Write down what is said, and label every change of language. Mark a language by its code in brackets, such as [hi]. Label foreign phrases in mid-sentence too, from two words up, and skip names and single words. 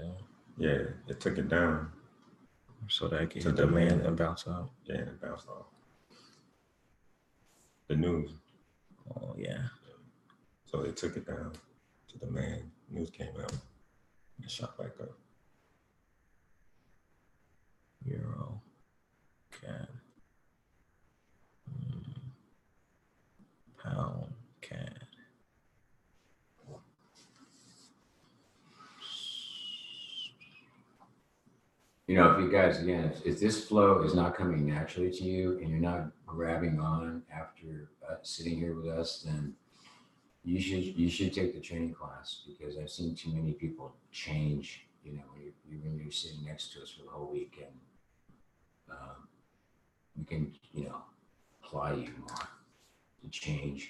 [en] Yeah, it took it down. So that can To hit the demand man. and bounce up. Yeah, and it bounced off. The news. Oh, yeah. So they took it down to the man. News came out and shot back up. Euro. CAD. Pound. CAD. You know, if you guys, again, if this flow is not coming naturally to you and you're not grabbing on after sitting here with us, then you should take the training class, because I've seen too many people change, you know, when you're sitting next to us for the whole week, and we can, you know, apply you more to change.